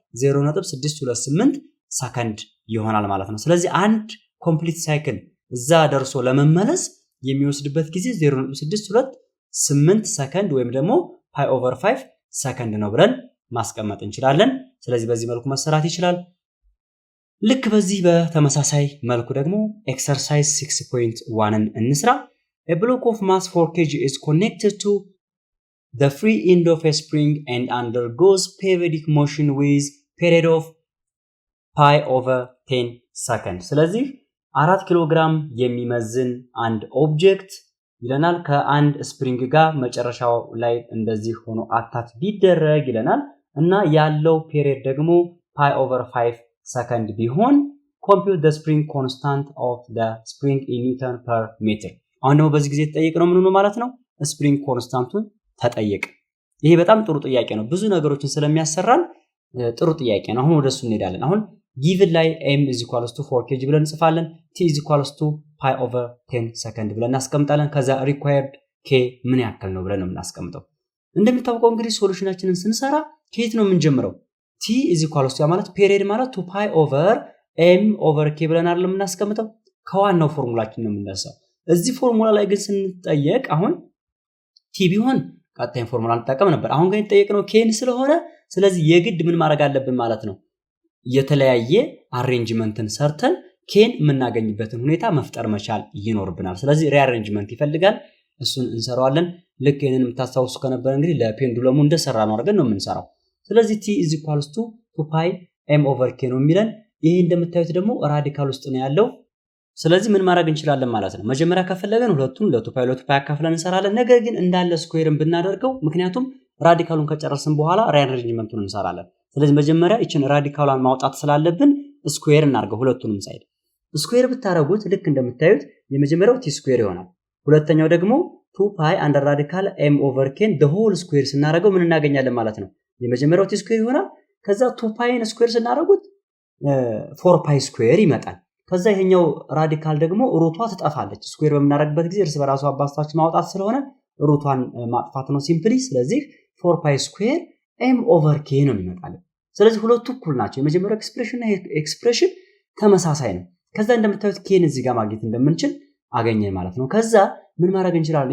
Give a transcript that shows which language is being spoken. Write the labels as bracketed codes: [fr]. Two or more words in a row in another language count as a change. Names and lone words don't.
[am] 0.628 ሰከንድ ይሆናል ማለት ነው። ስለዚህ አንድ [en] complete cycle [am] እዛ ደርሶ ለመመለስ የሚወስድበት ጊዜ 0.628 ሰከንድ ወይም ደግሞ [en] pi over [am] 5 ሰከንድ ነው ብለን ማስቀመጥ እንችላለን። ስለዚህ በዚህ መልኩ መሰራት ይችላል። ልክ በዚህ በተመሳሳይ መልኩ ደግሞ ኤክሰርሳይዝ 6.1ን እንስራ። [en] A block of mass 4 kg is connected to the free end of a spring and undergoes periodic motion with period of pi over 10 second. [am] ስለዚህ 4 ኪሎ ግራም የሚመዝን አንድ ኦብጀክት ይለናል ከአንድ ስፕሪንግ ጋር መጨረሻው ላይ እንደዚህ ሆኖ አታች ቢደረግ ይለናል እና ያለው ፔሪድ ደግሞ [en] pi over [am] 5 ሰከንድ ቢሆን [en] compute the spring constant of the spring in Newton per meter. [am] አሁን ደግሞ በዚህ ጊዜ ተጠየቅነው ምን ነው ማለት ነው? ስፕሪንግ ኮንስታንቱን ተጠየቅ። ይሄ በጣም ጥሩ ጥያቄ ነው። ብዙ ነገሮችን ስለሚያሰራን ጥሩ ጥያቄ ነው። አሁን ወደሱ እንሄዳለን። አሁን given ላይ [en] m is equals to 4 kg [am] ብለን እንጽፋለን። [en] t is equals to pi over 10 [am] ሰከንድ ብለን እናስቀምጣለን። ከዛ [en] required k [am] ምን ያክል ነው ብለን ነው የምናስቀምጠው። እንደሚታወቀው እንግዲህ ሶሉሽናችንን ስንሰራ ከየት ነው የምንጀምረው? [en] t is equals to [am] ማለት ፔሪድ ማለት [en] 2 pi over m over k [am] ብለን አይደል የምናስቀምጠው? ከዋናው ፎርሙላችን ነው የምንነሳው። እዚህ ፎርሙላ ላይ ግን ስንጠየቅ አሁን ቲ ቢሆን ቀጣይ ፎርሙላ እንጠቀም ነበር። አሁን ግን የተጠየቅነው ኬን ስለሆነ ስለዚህ የግድ ምን ማድረግ አለብን ማለት ነው? የተለያየ አሬንጅመንትን ሰርተን ኬን የምናገኝበትን ሁኔታ መፍጠር መቻል ይኖርብናል። ስለዚህ ሪአሬንጅመንት ይፈልጋል። እሱን እንሰራዋለን። ልክ ይሄንን የምታስታውሱ ከነበረ እንግዲህ ለፔንዱለሙ እንደሰራ ነው አድርገን ነው የምንሰራው። ስለዚህ [en] t is equals to 2 pi m over k [am] ነው የሚለን። ይሄ እንደምታዩት ደግሞ ራዲካል ውስጥ ነው ያለው። ስለዚህ ምን ማድረግ እንችላለን ማለት ነው? መጀመሪያ ከፈለገን ሁለቱን ለ2 ፓይ አካፍለን እንሰራለን። ነገር ግን እንዳለ ስኩዌርን ብናደርገው ምክንያቱም ራዲካሉን ከጨረስን በኋላ ሪአሬንጅመንቱን እንሰራለን። ስለዚህ መጀመሪያ እቺን ራዲካሏን ማውጣት ስላለብን ስኩዌር እናርገው ሁለቱንም ሳይድ። ስኩዌር ብታረጉት ልክ እንደምታዩት የመጀመሪያው [en] t square [am] ይሆናል። ሁለተኛው ደግሞ 2 [en] pi under radical m over k the whole square [am] ስናረገው ምን እናገኛለን ማለት ነው? የመጀመሪያው [en] t square [am] ይሆናል። ከዛ 2 ፓይን ስኩዌር ስናረጉት 4 [en] pi square [am] ይመጣል። ከዛ ይሄኛው ራዲካል ደግሞ ሩቷ ትጠፋለች። ስኩዌር በምናደርግበት ጊዜ እርስ በራሱ አባስታችን ማውጣት ስለሆነ ሩቷን ማጥፋት ነው ሲምፕሊ። ስለዚህ 4 [en] pi square m over k [am] ነው የሚመጣልን። ስለዚህ ሁለቱ እኩል ናቸው። የመጀመሪያው ኤክስፕሬሽን እና ኤክስፕሬሽን ተመሳሳይ ነው። ከዛ እንደምታዩት ኬን እዚህ ጋር ማግኘት እንደምንችል አገኘን ማለት ነው። ከዛ ምን ማድረግ እንችላለን?